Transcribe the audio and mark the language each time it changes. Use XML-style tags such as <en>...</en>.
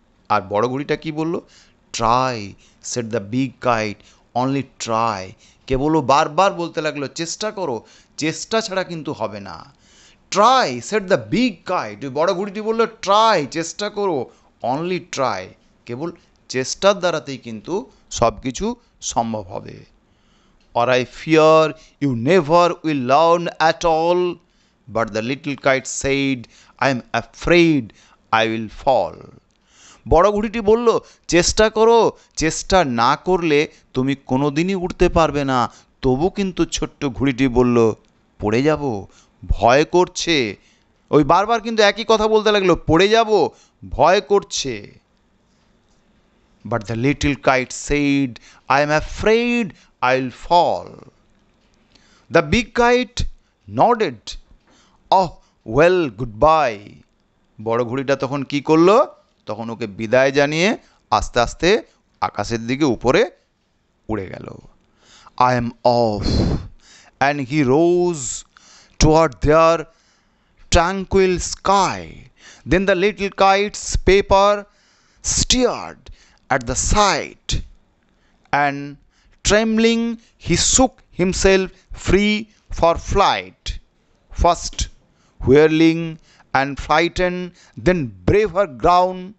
<bn>আর বড় ঘুড়িটা কি বলল,</bn> <en>try, set the big kite, only try,</en> <bn>কেবল বারবার বলতে লাগলো চেষ্টা করো, চেষ্টা ছাড়া কিন্তু হবে না।</bn> <en>try, set the big kite,</en> <bn>ওই বড় ঘুড়িটি বললো</bn> <en>try,</en> <bn>চেষ্টা করো,</bn> <en>only try,</en> <bn>কেবল চেষ্টার দ্বারাতেই কিন্তু সব কিছু সম্ভব হবে।</bn> <en>or I fear you never will learn at all. But the little kite said, I am afraid I will fall.</en> <bn>বড় ঘুড়িটি বলল চেষ্টা করো, চেষ্টা না করলে তুমি কোনোদিনই উঠতে পারবে না। তবু কিন্তু ছোট্ট ঘুড়িটি বলল পড়ে যাব, ভয় করছে। ওই বারবার কিন্তু একই কথা বলতে লাগলো, পড়ে যাব, ভয় করছে।</bn> <en>But the little kite said, I am afraid I'll fall. The big kite nodded. Oh, well, goodbye.</en> <bn>বড় ঘুড়িটা তখন কি করলো, তখন ওকে বিদায় জানিয়ে আস্তে আস্তে আকাশের দিকে উপরে উড়ে গেল।</bn> <en>I am off. And he rose toward their tranquil sky. Then the little kite's paper steered at the sight, and trembling he shook himself free for flight, first whirling and frightened, then braver grown.</en>